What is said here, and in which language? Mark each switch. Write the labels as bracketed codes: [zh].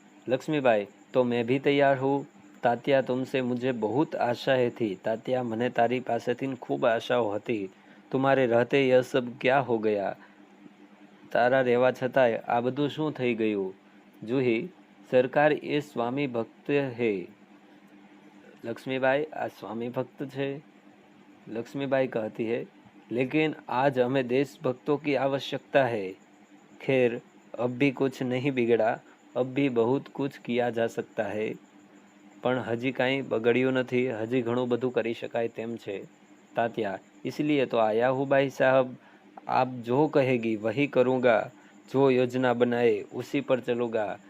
[hi] लक्ष्मीबाई, तो मैं भी तैयार हूँ। तात्या, तुमसे मुझे बहुत आशाएं थी। [gu] तात्या, મને તારી પાસેથી ખૂબ આશાઓ હતી। [hi] तुम्हारे रहते यह सब क्या हो गया? [gu] તારા રહેવા છતાંય આ બધું શું થઈ ગયું? જુહી, સરકાર એ સ્વામી ભક્ત હે। [hi] लक्ष्मीबाई, [gu] આ स्वामी भक्त છે। [hi] लक्ष्मीबाई कहती है, लेकिन आज हमें देशभक्तों की आवश्यकता है। खैर, अब भी कुछ नहीं बिगड़ा, अब भी बहुत कुछ किया जा सकता है। [gu] પણ હજી કાંઈ બગડ્યું નથી, હજી ઘણું બધું કરી શકાય તેમ છે। [hi] તાત્યા, इसलिए तो आया हूँ भाई साहब, आप जो कहेगी वही करूँगा, जो योजना बनाए उसी पर चलूँगा।